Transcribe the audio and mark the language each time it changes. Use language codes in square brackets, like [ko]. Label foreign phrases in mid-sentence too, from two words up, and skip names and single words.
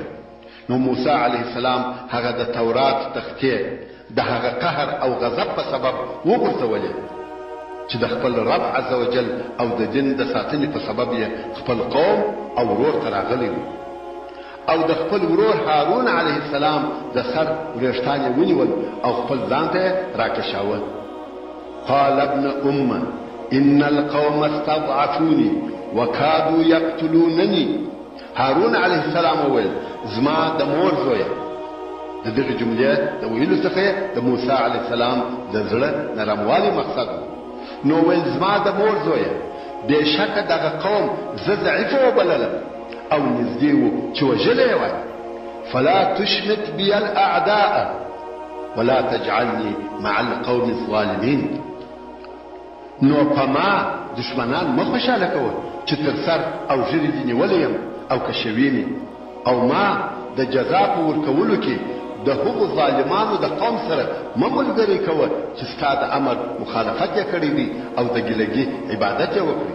[ps] نو موسی [ar] علیه السلام [ps] هغه د تورات تختې د هغه قهر او غضب په سبب وغورځولې. چې د خپل رب [ar] عز وجل [ps] او د دین د ساتنې په سبب یې خپل قوم او ورور ته راغلی و او د خپل ورور هارون [ar] علیه السلام [ps] د سر وریښتان یې ونیول او خپل ځان ته یې راکشاوه. [ar] قال ابن أم إن القوم استضعفوني وكادوا يقتلونني. [ps] هارون [ar] عليه السلام [ps] وویل زما د مور زویه. د دغه جملې د ویلو څخه د موسی [ar] علیه السلام [ps] د زړه نرموالي مقصد نو ویل زما د مور زویه بېشکه دغه قوم زه ضعیفه وبلله او نږدې و چې وژلی وای. [ar] فلا تشمت بي الأعداء ولا تجعلني مع القوم الظالمين. [ps] نو په ما دشمنان مه خوشحاله کوه چې تر سر او ژرې دې نیولی یم او که شوي مې او ما د جزا په ورکولو کې د هغو ظالمانو د قوم سره مه ملګري کوه چې ستا د امر مخالفت یې کړی وي او د ګیلګي عبادت یې وکړي.